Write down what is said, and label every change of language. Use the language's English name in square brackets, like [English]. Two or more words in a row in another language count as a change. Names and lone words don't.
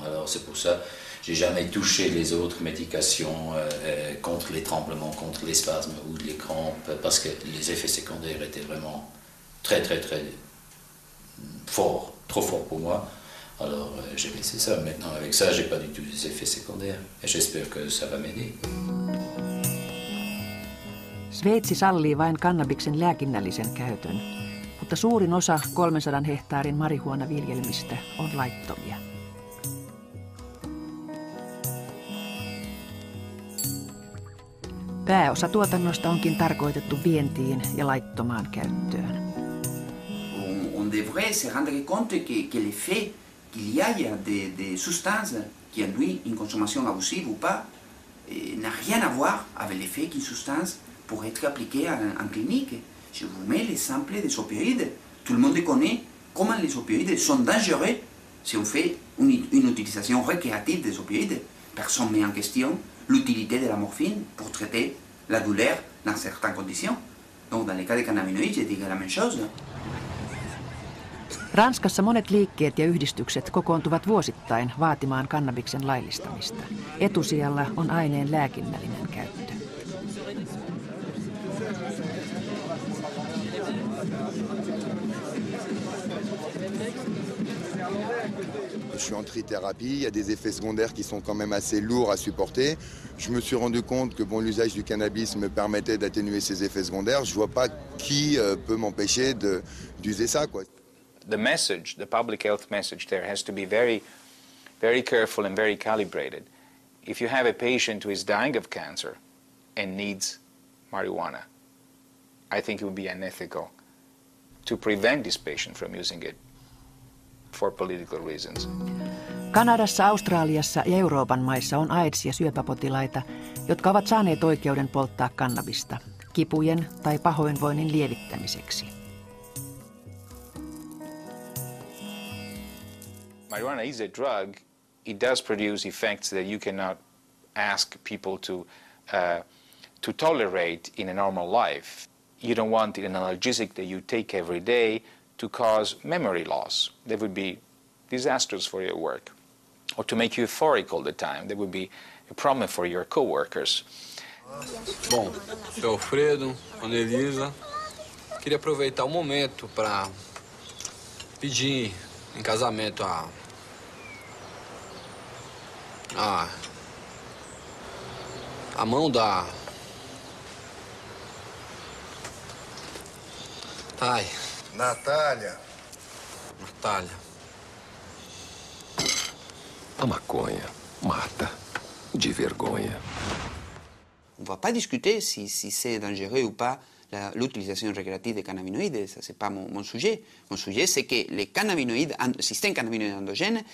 [French] Alors c'est pour ça que j'ai jamais touché les autres médications contre les tremblements, contre les spasmes ou les crampes, parce que les effets secondaires étaient vraiment très forts, trop forts pour moi. Alors j'ai laissé ça. Maintenant avec ça, j'ai pas du tout des effets secondaires. Et j'espère que ça va m'aider. [Finnish] Sveitsi sallii vain kannabiksen lääkinnällisen käytön. Mutta suurin osa 300 hehtaarin marihuonaviljelmistä on laittomia. Pääosa tuotannosta onkin tarkoitettu vientiin ja laittomaan käyttöön. [French] On devrait se rendre compte que le fait qu'il y ait des substances qui induisent une consommation abusive ou pas n'a rien à voir avec l'effet qu'une substance pourrait être appliquée en clinique. Je vous mets l'exemple des opioïdes. Tout le monde connaît comment les opioïdes sont dangereux si on fait une utilisation récréative des opioïdes. Personne ne met en question l'utilité de la morphine pour traiter la douleur dans certaines conditions. Donc dans le cas des cannabinoïdes, je dirais la même chose. [Finnish] Ranskassa monet liikkeet ja yhdistykset kokoontuvat vuosittain vaatimaan kannabiksen laillistamista. Etusijalla on aineen lääkinnällinen käyttö. [French] Je suis en trithérapie, il y a des effets secondaires qui sont quand même assez lourds à supporter. Je me suis rendu compte que l'usage du cannabis me permettait d'atténuer ces effets secondaires. Je ne vois pas qui peut m'empêcher d'user ça, quoi. [English] The message, the public health message there has to be very, very careful and very calibrated. If you have a patient who is dying of cancer and needs marijuana, I think it would be unethical to prevent this patient from using it for political reasons. [Finnish] Kanadassa, Australiassa ja Euroopan maissa on AIDS- ja syöpäpotilaita, jotka ovat saaneet oikeuden polttaa kannabista kipujen tai pahoinvoinnin lievittämiseksi. [English] Marijuana is a drug. It does produce effects that you cannot ask people to tolerate in a normal life. You don't want an analgesic that you take every day to cause memory loss. That would be disastrous for your work. Or to make you euphoric all the time. That would be a problem for your co-workers. [Portuguese] Bom, sou Alfredo, Ana Elisa. Queria aproveitar o momento para pedir em casamento a mão da... Ai. Natália. Natália. A maconha mata de vergonha. [French] On ne va pas discuter si c'est dangereux ou pas l'utilisation récréative des cannabinoïdes. Ça, ce n'est pas mon sujet. Mon sujet, c'est que les cannabinoïdes, le système cannabinoïde endogène,